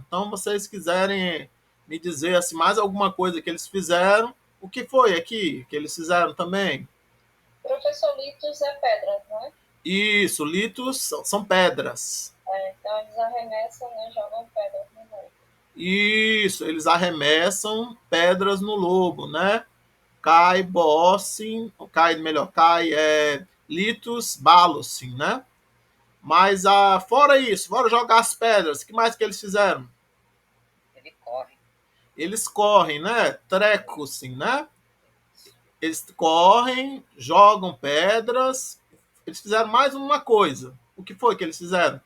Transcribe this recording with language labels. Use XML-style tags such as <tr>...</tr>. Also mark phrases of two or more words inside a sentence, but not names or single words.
<pt>Então, vocês quiserem me dizer assim, mais alguma coisa que eles fizeram, o que foi aqui que eles fizeram também? Professor, litos é pedra, não é? Isso, litos são pedras. Então eles arremessam, né, jogam pedras no lobo. Isso, eles arremessam pedras no lobo, né?</pt> <el>Cai bossin, cai litus balossin,</el> <pt>né? Mas fora isso, fora jogar as pedras, o que mais que eles fizeram? Ele corre. Eles correm, né? Trecosim, né? Eles correm, jogam pedras. Eles fizeram mais uma coisa. O que foi que eles fizeram?</pt>